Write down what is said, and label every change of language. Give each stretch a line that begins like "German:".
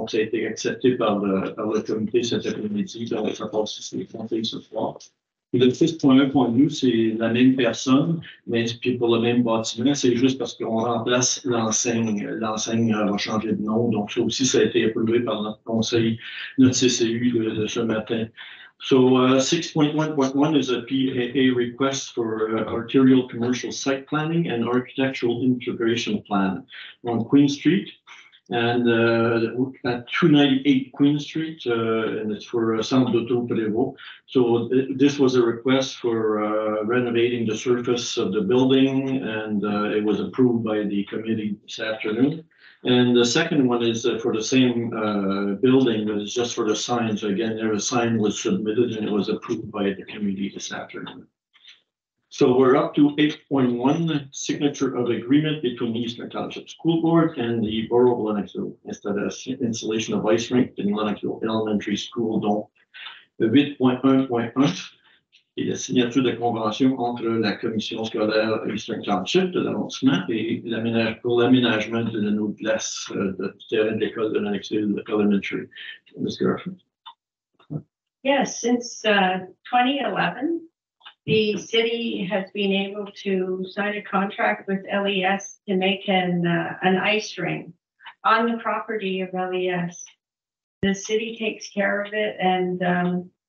French: Donc, ça a été accepté par le comité cet après-midi. Donc, ça passe sur les conseils ce soir. Et le 6.1.2, c'est la même personne, mais puis pour le même bâtiment, c'est juste parce qu'on remplace l'enseigne. L'enseigne va changer de nom. Donc, ça aussi, ça a été approuvé par notre conseil, notre CCU de ce matin.
English: So 6.1.1 is a PAA request for arterial commercial site planning and architectural integration plan on Queen Street and at 298 Queen Street, and it's for Centre d'Auto-Prévôt. So this was a request for renovating the surface of the building, and it was approved by the committee this afternoon. And the second one is for the same building, but it's just for the signs. Again, there a sign was submitted and it was approved by the committee this afternoon. So we're up to 8.1, signature of agreement between the Eastern Township School Board and the Borough of Lennoxville. Installation of ice rink in Lennoxville Elementary School, donc 8.1.1.
French: Et la signature de convention entre la commission scolaire Eastern Township de l'arrondissement et pour l'aménagement de nos classes de terrain de l'école de Lennoxville Elementary.
English: Ms. Garfield. Yes, since 2011, the city has been able to sign a contract with LES to make an ice rink on the property of LES. The city takes care of it, and